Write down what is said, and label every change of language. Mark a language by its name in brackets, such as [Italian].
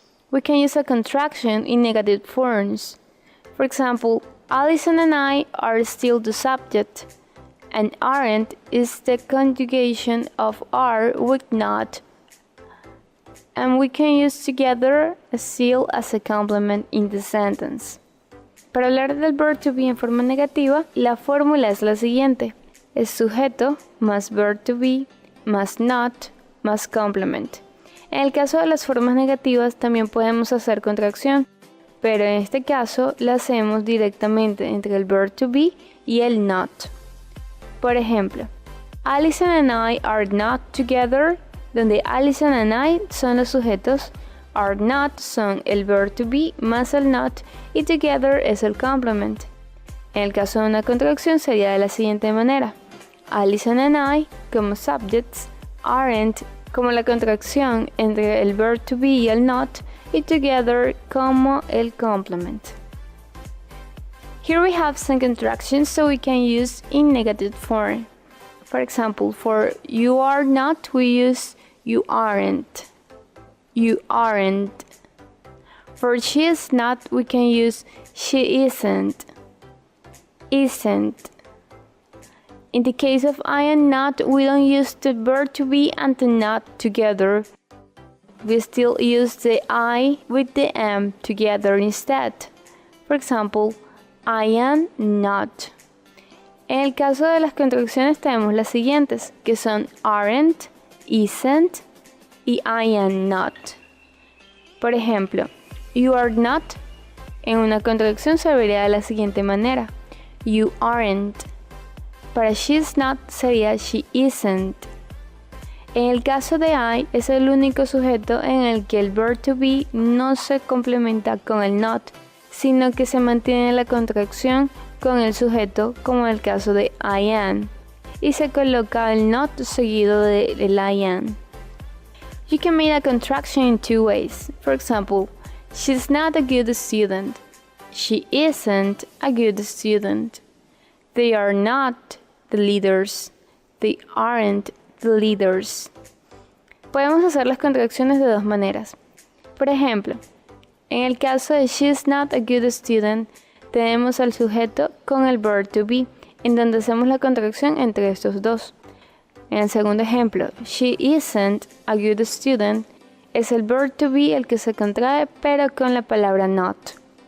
[English] We can use a contraction in negative forms. For example, Alison and I are still the subject, and aren't is the conjugation of are with not. And we can use together still as a complement in the sentence. [Spanish] Para hablar del verb to be en forma negativa, la fórmula es la siguiente. Es sujeto más verb to be más not más complement. En el caso de las formas negativas también podemos hacer contracción, pero en este caso la hacemos directamente entre el verb to be y el not. Por ejemplo, [English] Alison and I are not together, [Spanish] donde Alison and I son los sujetos, [English] are not [Spanish] son el verb to be más el not y together es el complement. En el caso de una contracción sería de la siguiente manera: [English] Alison and I [Spanish] como subjects, aren't como la contracción entre el verb to be y el not, y together como el complement. [English] Here we have some contractions so we can use in negative form. For example, for you are not, we use you aren't. You aren't. For she is not, we can use she isn't. Isn't. In the case of I am not, we don't use the verb to be and the not together. We still use the I with the am together instead. For example, I am not. [Spanish] En el caso de las contracciones tenemos las siguientes, que son aren't, isn't y [English] I am not. [Spanish] Por ejemplo, [English] you are not [Spanish] en una contracción se vería de la siguiente manera: [English] you aren't. [Spanish] Para [English] she's not [Spanish] sería [English] she isn't. [Spanish] En el caso de I es el único sujeto en el que el verb to be no se complementa con el not, sino que se mantiene la contracción con el sujeto, como en el caso de [English] I am, [Spanish] y se coloca el not seguido del I am. [English] You can make a contraction in two ways. For example, she's not a good student. She isn't a good student. They are not the leaders. They aren't the leaders. [Spanish] Podemos hacer las contracciones de dos maneras. Por ejemplo, en el caso de [English] she's not a good student, [Spanish] tenemos al sujeto con el verb to be, en donde hacemos la contracción entre estos dos. En el segundo ejemplo, [English] she isn't a good student, [Spanish] es el verb to be el que se contrae, pero con la palabra not.